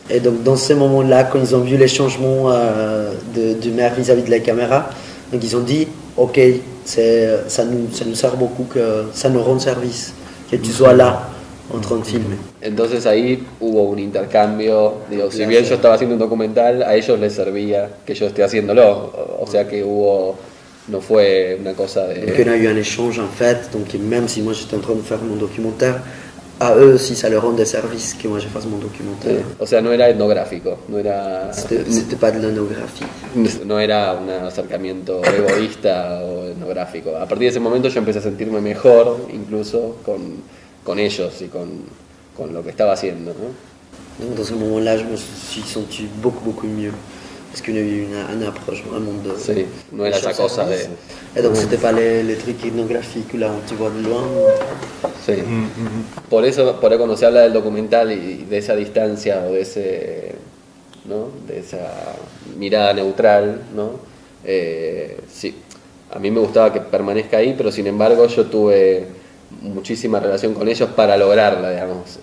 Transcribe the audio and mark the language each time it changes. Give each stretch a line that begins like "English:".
French: Et donc dans ces moments-là, quand ils ont vu les changements du maire vis-à-vis de la caméra, donc ils ont dit, ok, ça nous sert beaucoup, que ça nous rend service, que tu sois là en train de filmer.
Spanish: Entonces ahí hubo un intercambio, digo, si bien yo estaba haciendo un documental, a ellos les servía que yo esté haciéndolo, o sea que no fue una cosa de...
French: Donc il y a eu un échange en fait, donc même si moi j'étais en train de faire mon documentaire, a eux aussi ça leur rendait service que moi je fasse mon documentaire.
Spanish: Sí. O sea, no era etnográfico, no era...
French: C'était pas de l'ethnographie.
Spanish: No era un acercamiento egoísta o etnográfico. A partir de ese momento yo empecé a sentirme mejor, incluso con ellos y con lo que estaba haciendo, ¿no?
French: Donc dans ce moment-là, je me suis senti beaucoup mieux. Parce qu'il y a eu une approche vraiment de...
Spanish: Sí, no era esa cosa de...
French: Et donc c'était pas les trucs ethnographiques là où tu vois de loin.
Spanish: Sí. Por eso cuando se habla del documental y de esa distancia o de ese, ¿no? De esa mirada neutral, ¿no? Sí. a mí me gustaba que permanezca ahí, pero sin embargo yo tuve muchísima relación con ellos para lograrla, digamos.